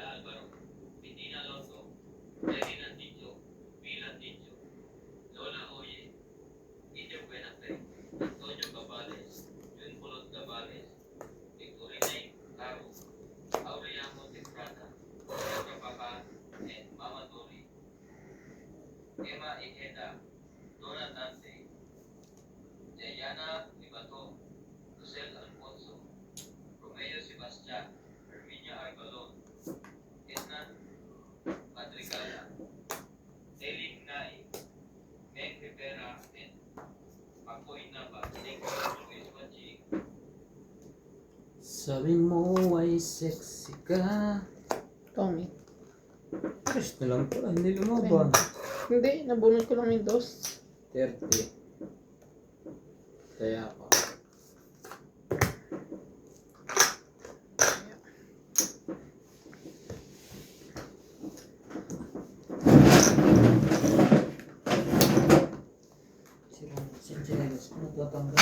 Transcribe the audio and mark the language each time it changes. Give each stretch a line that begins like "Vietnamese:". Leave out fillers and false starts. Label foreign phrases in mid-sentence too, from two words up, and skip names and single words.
English: Alvaro, Medina Loto, Lady Nandito, Vila Nandito, Lola Oye, Idio Buenate, Antonio Gabales, Jun Pulot Gabales, Victorine Caro, Aurea Monteprata, Sandra Papa, and Mama Tori, Emma Ikeda, Dora Dante, Jayana Libato, Rosel Alfonso, Romeo Sebastian, Herminia Arbalon, Edna Madrigala, Elin Nai, Meg Rivera, and Pacoy Nava. Thank you for always watching.
Filipino: Sabi mo ay sexy ka. Tommy. Ayos na lang pala, hindi lumaban. Hindi, nabunod ko lang yung dos. 30. Kaya ako. Sinchinelas ko nagtatanggal.